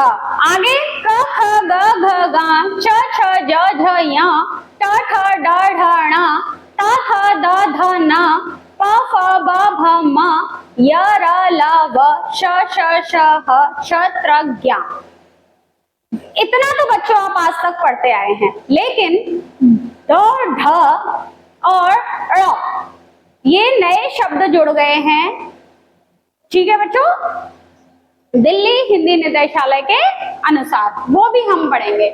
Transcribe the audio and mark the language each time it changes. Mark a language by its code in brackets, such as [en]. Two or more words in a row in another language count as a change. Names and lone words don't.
[hi] आगे क ख ग घ ग छ छ ज झ य ट ठ ड ढ ण त थ द ध न प फ ब भ म य र ल व श श श ह श त्र ज्ञ। इतना तो बच्चों आप आज तक पढ़ते आए हैं, लेकिन द ढ और ड़ ये नए शब्द जुड़ गए हैं। ठीक है बच्चों, दिल्ली हिंदी निदेशालय के अनुसार, वो भी हम पढ़ेंगे।